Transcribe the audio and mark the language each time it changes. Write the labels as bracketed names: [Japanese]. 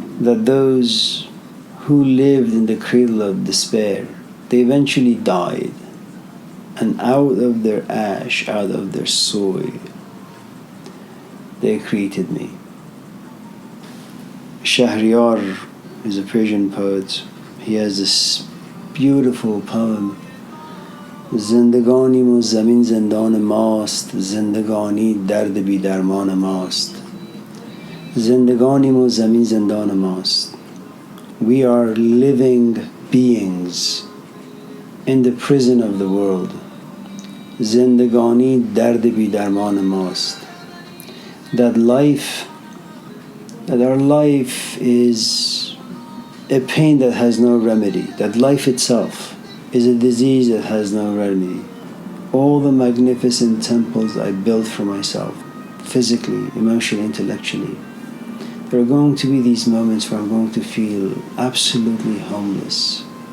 [English] That those who lived in the cradle of despair, they eventually died, and out of their ash, out of their soil, they created me. Shahriyar is a Persian poet. He has this beautiful poem. [Persian] زندگانی مو زمین زندان ماست زندگانی درد بی درمان ماست زندگانی مو زمین زندان ماست. [English] We are living beings in the prison of the world. [Persian] زندگانی درد بی درمان ماست. [English] That our life is a pain that has no remedy. That life itself is a disease that has no remedy. All the magnificent temples I built for myself, physically, emotionally, intellectually, there are going to be these moments where I'm going to feel absolutely homeless.